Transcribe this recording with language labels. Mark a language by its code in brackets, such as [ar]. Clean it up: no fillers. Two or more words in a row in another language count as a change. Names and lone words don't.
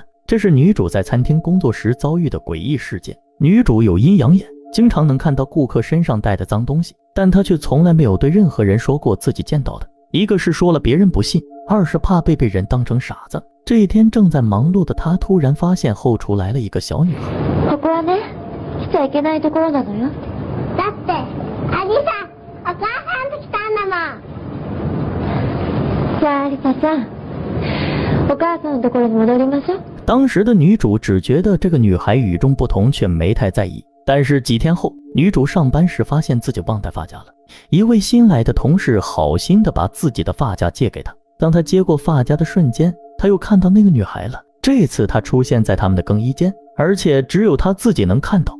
[zh] 这是女主在餐厅工作时遭遇的诡异事件。女主有阴阳眼，经常能看到顾客身上带的脏东西，但她却从来没有对任何人说过自己见到的。一个是说了别人不信，二是怕被人当成傻子。这一天正在忙碌的她突然发现后厨来了一个小女孩。 [ja] ここはね、来ちゃいけないところなのよ。だってアリサ、お母さんと来たんだもん。じゃあアリサちゃん、お母さんのところに戻りましょう。 [zh] 当时的女主只觉得这个女孩与众不同，却没太在意。但是几天后，女主上班时发现自己忘带发夹了。一位新来的同事好心的把自己的发夹借给她。当她接过发夹的瞬间，她又看到那个女孩了。这次她出现在他们的更衣间，而且只有她自己能看到。